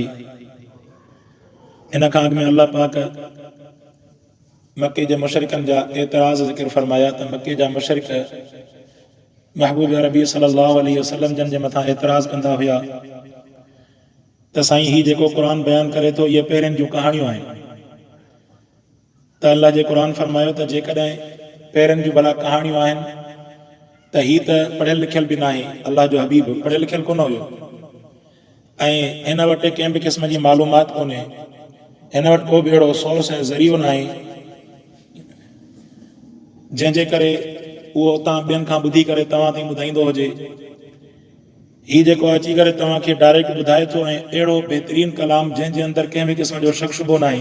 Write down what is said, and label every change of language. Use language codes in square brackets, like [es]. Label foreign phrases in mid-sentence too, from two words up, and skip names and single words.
[sd] ان کھا اگ میں اللہ پاک مکے جے مشرکن جا اعتراض ذکر فرمایا تو مکے جا مشرک محبوب عربی [ar] صلی اللہ علیہ وسلم [sd] جن جے متھا اعتراض کندا ہویا تو سائیں ہی جیکو قرآن بیان کرے تو یہ پہرین جو کہانیوں ہیں تو اللہ جے قرآن فرمایا تو جے کدیں پہرین جو بلا کہانیوں ہیں تو ہی تو پڑھل لکھل بھی نہ اللہ جو حبیب پڑھل لکھل کون ہوئے ان وٹے कंहिं भी क़िस्म जी मालूमात कोन्हे, हिन वटि को बि अहिड़ो सोर्स ऐं ज़रियो न आहे जंहिंजे करे उहो तव्हां ॿियनि खां ॿुधी करे तव्हां ताईं ॿुधाईंदो हुजे. हीउ जेको अची करे तव्हांखे डायरेक्ट ॿुधाए थो ऐं अहिड़ो बहितरीनु कलाम जंहिंजे अंदरि कंहिं बि क़िस्म जो शक शुबो न आहे.